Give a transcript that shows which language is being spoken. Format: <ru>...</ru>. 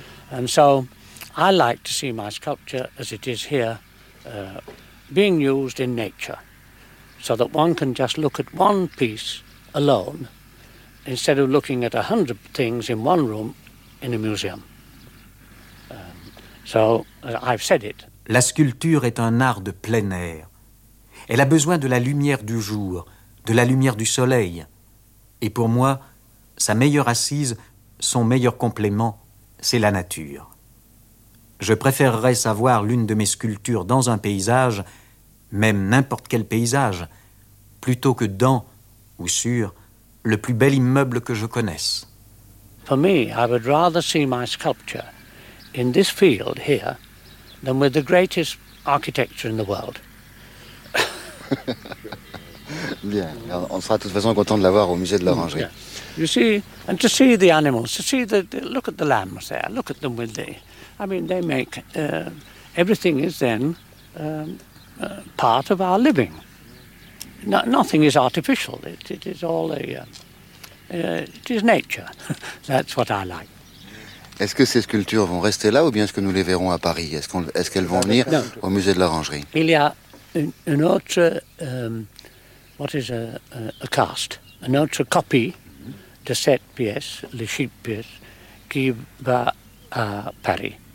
<en>And so I like to see my sculpture as it is here being used in nature, so that one can just look at one piece alone instead of looking at 100 things in one room in a museum. I've said it.</en> <fr>La sculpture est un art de plein air. Elle a besoin de la lumière du jour, de la lumière du soleil. Et pour moi, sa meilleure assise, son meilleur complément, c'est la nature. Je préférerais savoir l'une de mes sculptures dans un paysage, même n'importe quel paysage, plutôt que dans, ou sur, le plus bel immeuble que je connaisse. Pour moi,</fr> <en>I would rather see my sculpture in this field here than with the greatest architecture in the world.</en> <fr>Bien, on sera de toute façon content de l'avoir au musée de l'Orangerie.</fr> <en>Yeah. You see, and to see the animals, to see the look at the lambs there, look at them with the, I mean, they make, everything is then part of our living. No, nothing is artificial, it is all a, it is nature. That's what I like.</en> <fr>Est-ce que ces sculptures vont rester là ou bien est-ce que nous les verrons à Paris? Est-ce qu'elles vont venir au musée de l'Orangerie? Il y a une autre,</fr> <en>what is a cast,</en> <fr>une autre copie de cette pièce, les sheep pièces, qui va à Paris.</fr>